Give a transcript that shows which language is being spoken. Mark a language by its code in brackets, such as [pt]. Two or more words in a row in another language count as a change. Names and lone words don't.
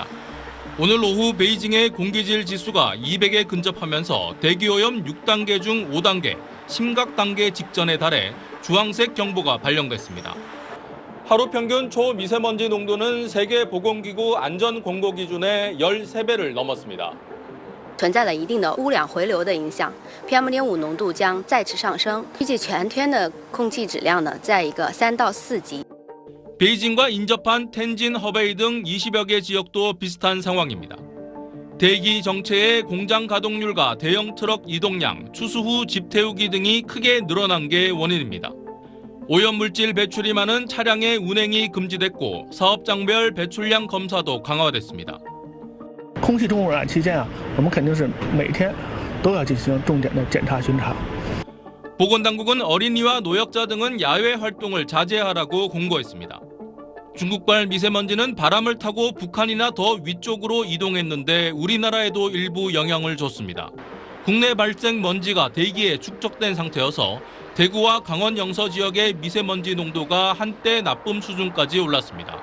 [ko] 오늘 오후 베이징의 공기질 지수가 200에 근접하면서 대기오염 6단계 중 5단계, 심각 단계 직전에 달해 주황색 경보가 발령됐습니다. 하루 평균 초미세먼지 농도는 세계보건기구 안전공고기준의 13배를 넘었습니다. [zh] 存在了一定的污染回流的影响 ，PM2.5 浓度将再次上升，预计全天的空气质量呢，在一个3到4级。 [ko] 베이징과 인접한 텐진, 허베이 등 20여 개 지역도 비슷한 상황입니다. 대기 정체의 공장 가동률과 대형 트럭 이동량, 추수 후 집 태우기 등이 크게 늘어난 게 원인입니다. 오염물질 배출이 많은 차량의 운행이 금지됐고 사업장별 배출량 검사도 강화됐습니다. [zh] 空气中污染期间啊，我们肯定是每天都要进行重点的检查巡查。 [ko] 보건당국은 어린이와 노약자 등은 야외 활동을 자제하라고 공고했습니다. 중국발 미세먼지는 바람을 타고 북한이나 더 위쪽으로 이동했는데 우리나라에도 일부 영향을 줬습니다. 국내 발생 먼지가 대기에 축적된 상태여서 대구와 강원 영서 지역의 미세먼지 농도가 한때 나쁨 수준까지 올랐습니다.